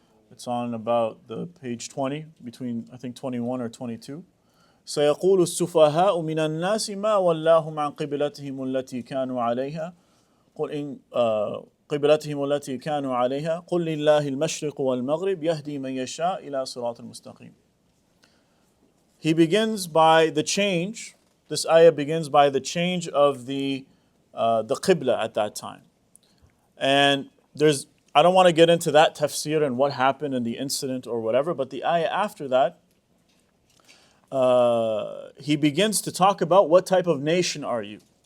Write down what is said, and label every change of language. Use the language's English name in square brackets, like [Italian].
[English] It's on about the page 20, between I think 21 or 22. [Arabic] سيقول السفهاء من الناس ما ولاهم عن قبلتهم التي كانوا عليها قل إن قبلتهم التي كانوا عليها قل لله المشرق والمغرب يهدي من يشاء إلى صراط المستقيم. [English] He begins by the change. This ayah begins by the change of the qibla at that time. And I don't want to get into that tafsir and what happened in the incident or whatever, but the ayah after that, he begins to talk about what type of nation are you.